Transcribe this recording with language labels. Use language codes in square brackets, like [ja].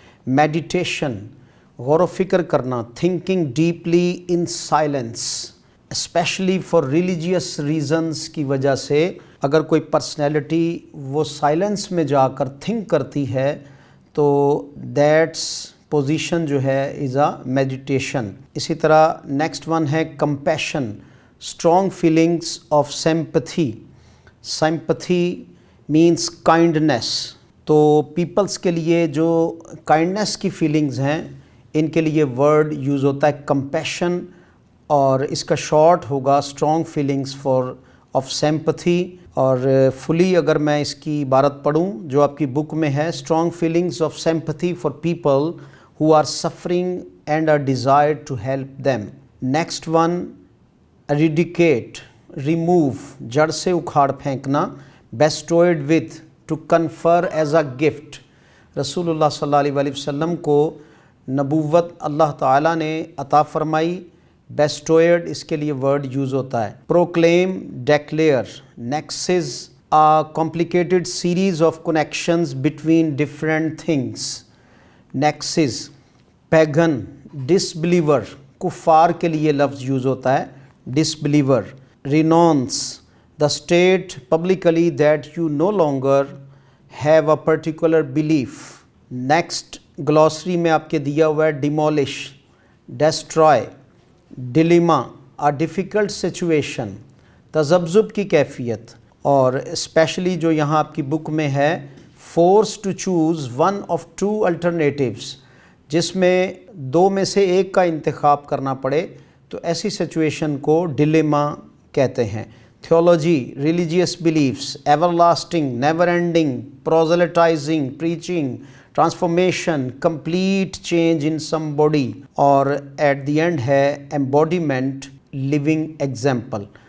[ur] Meditation, غور و فکر کرنا. [en] thinking deeply in silence, especially for religious reasons [ur] کی وجہ سے اگر کوئی پرسنالٹی وہ سائلنس میں جا کر تھنک کرتی ہے تو دیٹس پوزیشن جو ہے [en] Is a meditation. [ur] اسی طرح [en] Next one ہے compassion, strong feelings of sympathy. Sympathy means kindness. [ur] تو پیپلز کے لیے جو کائنڈنیس کی فیلنگز ہیں ان کے لیے ورڈ یوز ہوتا ہے کمپیشن، اور اس کا شارٹ ہوگا [en] Strong feelings for of sympathy. [ur] اور فلی اگر میں اس کی عبارت پڑھوں جو آپ کی بک میں ہے، [en] Strong feelings of sympathy for people who are suffering and are desire to help them. Next one eradicate, remove, [ur] جڑ سے اکھاڑ پھینکنا. [en] Bestowed with, to confer as a gift. [ur] رسول اللہ صلی اللہ علیہ وآلہ وسلم کو نبوت اللہ تعالیٰ نے عطا فرمائی. بیسٹوئڈ اس کے لیے ورڈ یوز ہوتا ہے. [en] Proclaim, declare. Nexus, a complicated series of connections between different things. [ur] Nexus. Pagan, ڈسبلیور، کفار کے لیے لفظ یوز ہوتا ہے. [en] disbeliever, renounce the state publicly that you no longer have a particular belief. [ur] Next glossary میں آپ کے دیا ہوا ہے demolish, destroy, dilemma, [en] a difficult situation, [ur] تذبذب کی کیفیت، اور اسپیشلی جو یہاں آپ کی بک میں ہے [en] force to choose one of two alternatives، [ur] جس میں دو میں سے ایک کا انتخاب کرنا پڑے، تو ایسی سچویشن کو ڈیلیما کہتے ہیں۔ [en] Theology, religious beliefs, everlasting, never ending, proselytizing, preaching, transformation, complete change in some body, اور at the end ہے embodiment, living example.